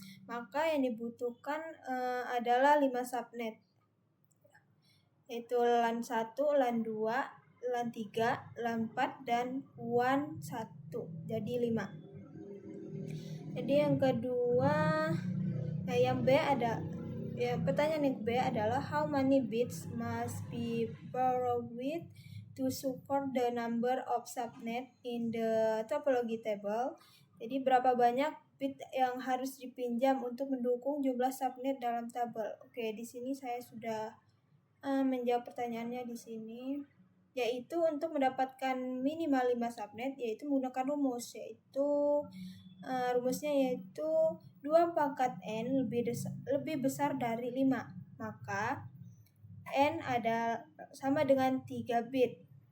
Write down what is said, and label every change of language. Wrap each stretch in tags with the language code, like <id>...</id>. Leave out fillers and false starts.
<id>Maka yang dibutuhkan adalah 5 subnet, yaitu LAN 1, LAN 2, LAN 3, LAN 4, dan WAN 1. Jadi 5. Jadi yang kedua, yang B pertanyaan yang B adalah</id> <en>how many bits must be borrowed to support the number of subnet in the topology table.</en> <id>Jadi berapa banyak bit yang harus dipinjam untuk mendukung jumlah subnet dalam tabel. Oke, di sini saya sudah menjawab pertanyaannya di sini, yaitu untuk mendapatkan minimal 5 subnet yaitu menggunakan rumus, yaitu rumusnya yaitu 2 pangkat n lebih besar dari 5, maka n ada sama dengan 3 bit.</id>